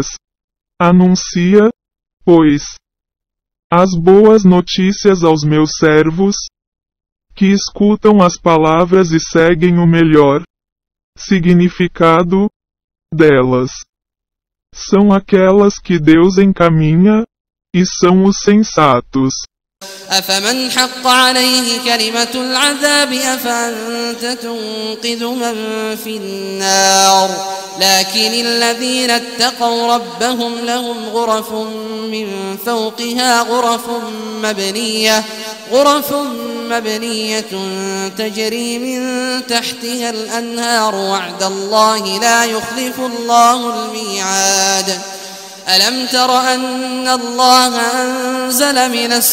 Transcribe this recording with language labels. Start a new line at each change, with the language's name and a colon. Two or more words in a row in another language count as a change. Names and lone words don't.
Portuguese: Anuncia, pois, as boas notícias aos meus servos, que escutam as palavras e seguem o melhor significado delas. São aquelas que Deus encaminha, e são os sensatos.
Arabic: أفمن حق عليه كلمة العذاب أفأنت تنقذ من في النار لكن الذين اتقوا ربهم لهم غرف من فوقها غرف مبنية تجري من تحتها الأنهار وعد الله لا يخلف الله الميعاد ألم تر أن الله أنزل من